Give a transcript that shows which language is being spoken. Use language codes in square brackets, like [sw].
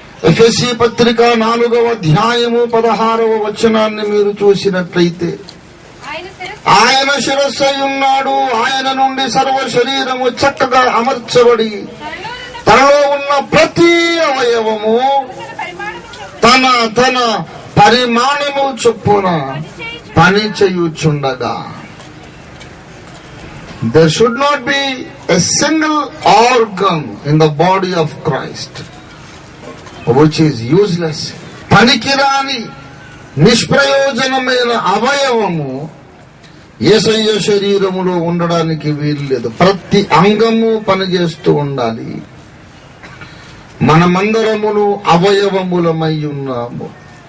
[te] ఎఫెసీ పత్రిక 4వ అధ్యాయము 16వ వచనాన్ని మీరు చూసినట్లయితే, ఆయన శిరస్సు ఉన్నాడు, ఆయన నుండి సర్వ శరీరము చక్కగా అమర్చబడి తనలో ఉన్న ప్రతి అవయవము తన తన పరిమాణము చొప్పున పని చేయుచుండగా. [en] There should not be a single organ in the body of Christ which is useless. [te] పనికిరాని నిష్ప్రయోజనమైన అవయవము యేసయ్య శరీరములో ఉండడానికి వీలు లేదు. ప్రతి అంగము పనిచేస్తూ ఉండాలి. మనమందరమును అవయవములమై ఉన్నాము.